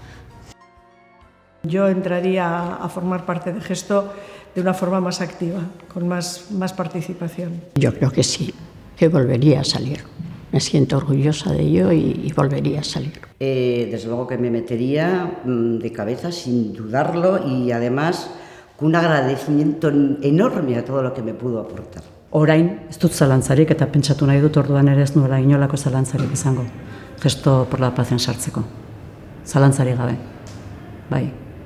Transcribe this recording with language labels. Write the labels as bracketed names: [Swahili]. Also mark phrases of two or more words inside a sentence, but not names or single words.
[Spanish] Yo entraría a formar parte de Gesto de una forma más activa, con más participación. Yo creo que sí, que volvería a salir. Me siento orgullosa de ello y volvería a salir. Desde luego que me metería de cabeza sin dudarlo y además con un agradecimiento enorme a todo lo que me pudo aportar. [Basque] Orain, ez dut zalantzarik eta pentsatu nahi dut orduan ere ez nuela inolako zalantzarik izango. Gesto por la Pazen sartzeko. Zalantzarik gabe. Bai.